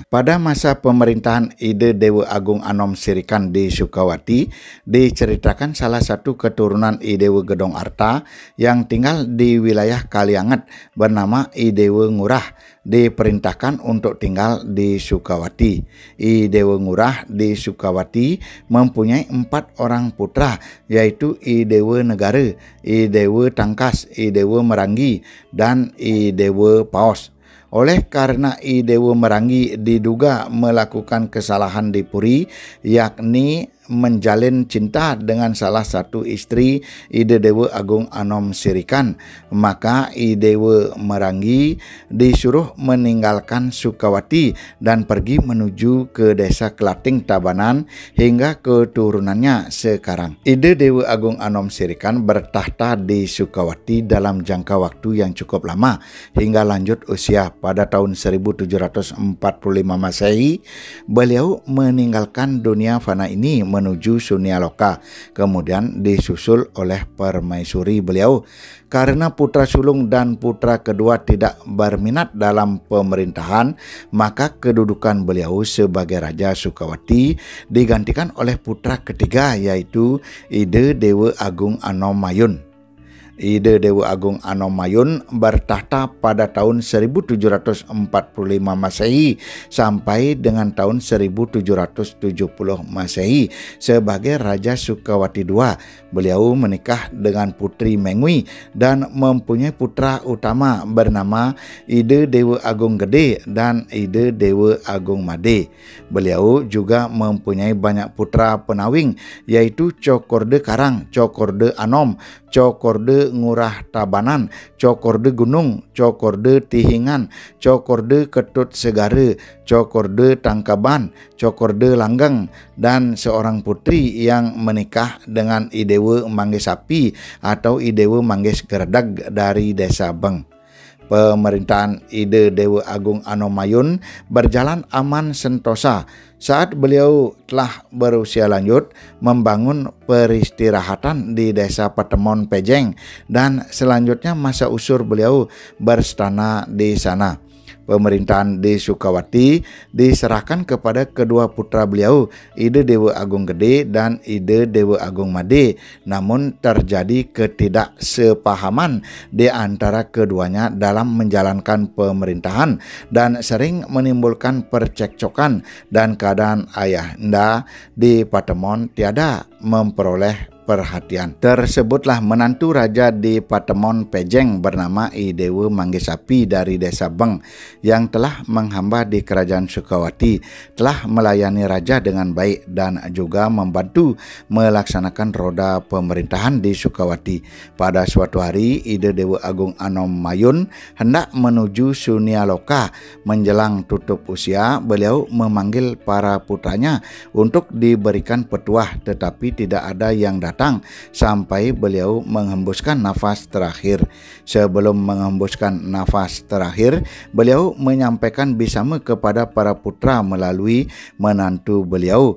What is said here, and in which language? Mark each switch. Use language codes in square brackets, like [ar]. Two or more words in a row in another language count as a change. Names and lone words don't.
[id] Pada masa pemerintahan Ide Dewa Agung Anom Sirikan di Sukawati, diceritakan salah satu keturunan I Dewa Gedong Arta yang tinggal di wilayah Kaliangat bernama I Dewa Ngurah diperintahkan untuk tinggal di Sukawati. I Dewa Ngurah di Sukawati mempunyai 4 orang putra yaitu I Dewa Negara, I Dewa Tangkas, I Dewa Meranggi, dan I Dewa Paos. Oleh karena I Dewa Meranggi diduga melakukan kesalahan di Puri, yakni menjalin cinta dengan salah satu istri Ide Dewa Agung Anom Sirikan. Maka Ide Dewa Meranggi disuruh meninggalkan Sukawati dan pergi menuju ke desa Kelating Tabanan hingga keturunannya sekarang. Ide Dewa Agung Anom Sirikan bertahta di Sukawati dalam jangka waktu yang cukup lama hingga lanjut usia. Pada tahun 1745 Masehi, beliau meninggalkan dunia fana ini menuju Sunia Loka, kemudian disusul oleh permaisuri beliau. Karena putra sulung dan putra kedua tidak berminat dalam pemerintahan, maka kedudukan beliau sebagai Raja Sukawati digantikan oleh putra ketiga, yaitu Ide Dewa Agung Anom Mayun. Ide Dewa Agung Anom Mayun bertahta pada tahun 1745 Masehi sampai dengan tahun 1770 Masehi sebagai Raja Sukawati II. Beliau menikah dengan Putri Mengwi dan mempunyai putra utama bernama Ide Dewa Agung Gede dan Ide Dewa Agung Made. Beliau juga mempunyai banyak putra penawing, yaitu Cokorde Karang, Cokorde Anom, Cokorde Ngurah Tabanan, Cokorde Gunung, Cokorde Tihingan, Cokorde Ketut Segara, Cokorde Tangkaban, Cokorde Langgeng, dan seorang putri yang menikah dengan Idewa Mangges Sapi atau Idewa Mangges Gerdag dari desa Beng. Pemerintahan Ide Dewa Agung Anom Mayun berjalan aman sentosa saat beliau telah berusia lanjut, membangun peristirahatan di desa Patemon Pejeng, dan selanjutnya masa usur beliau berstana di sana. Pemerintahan di Sukawati diserahkan kepada kedua putra beliau, Ide Dewa Agung Gede dan Ide Dewa Agung Made. Namun terjadi ketidaksepahaman di antara keduanya dalam menjalankan pemerintahan dan sering menimbulkan percekcokan, dan keadaan ayahanda di Patemon tiada memperoleh perhatian. Tersebutlah menantu raja di Patemon Pejeng bernama Idewa Mangges Sapi dari desa Beng yang telah menghamba di kerajaan Sukawati, telah melayani raja dengan baik dan juga membantu melaksanakan roda pemerintahan di Sukawati. Pada suatu hari, Ide Dewa Agung Anom Mayun hendak menuju Sunia Loka. Menjelang tutup usia, beliau memanggil para putranya untuk diberikan petuah, tetapi tidak ada yang datang sampai beliau menghembuskan nafas terakhir. Sebelum menghembuskan nafas terakhir, beliau menyampaikan bisama kepada para putra melalui menantu beliau.